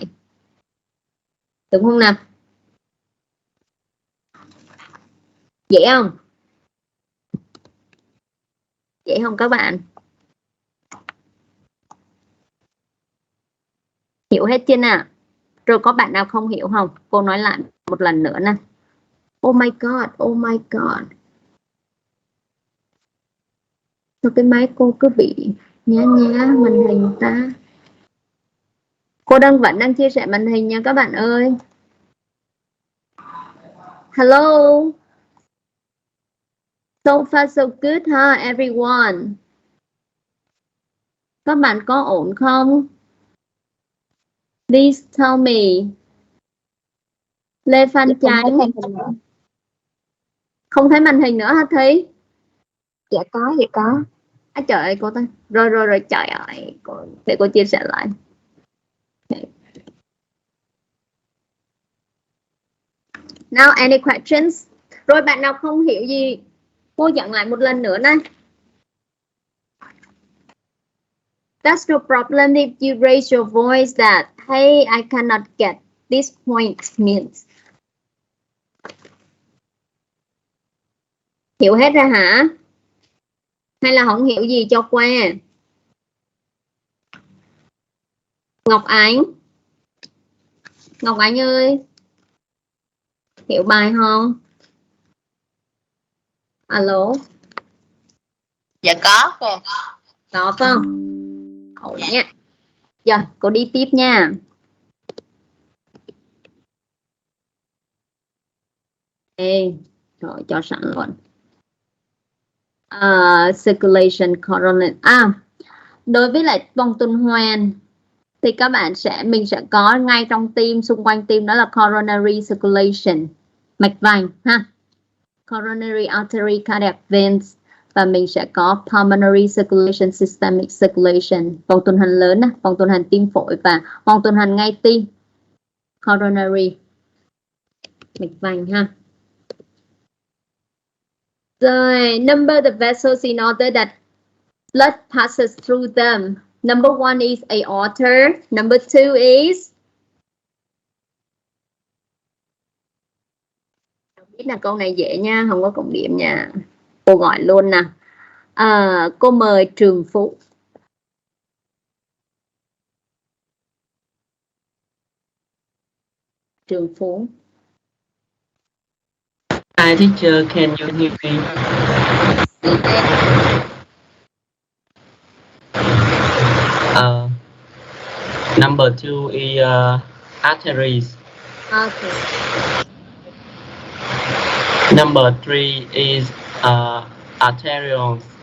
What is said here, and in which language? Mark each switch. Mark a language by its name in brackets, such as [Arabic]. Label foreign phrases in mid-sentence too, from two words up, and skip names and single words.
[Vietnamese] Đúng không nào? Dễ không? Dễ không các bạn? Hiểu hết chưa nào? Rồi có bạn nào không hiểu không? Cô nói lại một lần nữa nè. [English] Oh my god, oh my god. [Vietnamese] Sao cái máy cô cứ bị nhá màn hình ta? Cô vẫn đang chia sẻ màn hình nha các bạn ơi. [English] Hello. So far so good ha everyone. [Vietnamese] Các bạn có ổn không? [English] Please tell me. [Vietnamese] Lê Phan Chánh. Không thấy màn hình nữa hả Thí? Dạ có. Trời ơi cô ta. Rồi trời ơi. Để cô chia sẻ lại. [English] Okay. Now any questions? [Vietnamese] Rồi bạn nào không hiểu gì cô dẫn lại một lần nữa này. [English] That's no problem if you raise your voice that hey I cannot get this point means. [Vietnamese] Hiểu hết ra hả? Hay là không hiểu gì cho qua? Ngọc Ánh ơi, hiểu bài không? Alo. Dạ có cô. Có phải không? Ổn nha. Giờ cô đi tiếp nha. Ê, rồi cho sẵn luôn. [English] Circulation coronary. [Vietnamese] Đối với lại vòng tuần hoàn thì các bạn mình sẽ có ngay trong tim, xung quanh tim, đó là [English] coronary circulation, [Vietnamese] mạch vành ha, [English] coronary artery cardiac veins, [Vietnamese] và mình sẽ có [English] pulmonary circulation, systemic circulation, [Vietnamese] vòng tuần hoàn lớn, vòng tuần hoàn tim phổi và vòng tuần hoàn ngay tim, coronary, mạch vành ha. Rồi, [English] number the vessels in order that blood passes through them. Number 1 is aorta. Number 2 is, [Vietnamese] biết là câu này dễ nha, không có cộng điểm nha. Cô gọi luôn nè. Cô mời Trường Phú. Trường Phú. [English] Hi teacher, can you hear me? Number 2 is arteries. Okay. Number 3 is arterioles.